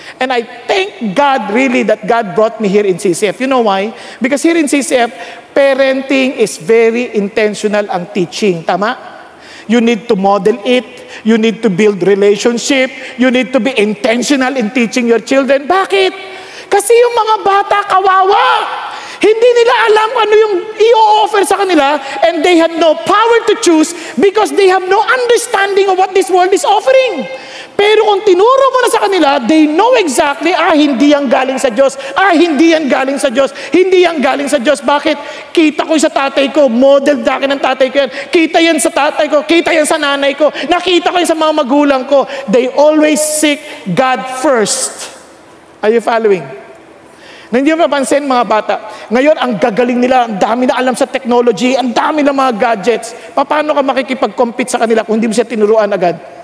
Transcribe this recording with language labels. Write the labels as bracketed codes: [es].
[en] And I thank God really that God brought me here in CCF. You know why? Because here in CCF, parenting is very intentional ang teaching. [tl] Tama? [en] You need to model it. You need to build relationship. You need to be intentional in teaching your children. [tl] Bakit? Kasi yung mga bata, kawawa. Hindi nila alam ano yung i-offer sa kanila, [en] and they had no power to choose because they have no understanding of what this world is offering. [tl] Pero kung tinuro mo na sa kanila, [en] they know exactly, [tl] hindi yan galing sa Diyos. Hindi yan galing sa Diyos. Hindi yan galing sa Diyos. Bakit? Kita ko sa tatay ko. Model sa akin ng tatay ko yan. Kita yan sa tatay ko. Kita yan sa nanay ko. Nakita ko yan sa mga magulang ko. [en] They always seek God first. Are you following? [tl] Hindi mo mapansin, mga bata, ngayon ang gagaling nila, ang dami na alam sa technology, ang dami na mga gadgets. Paano ka makikipag-compete sa kanila kung hindi mo siya tinuruan agad?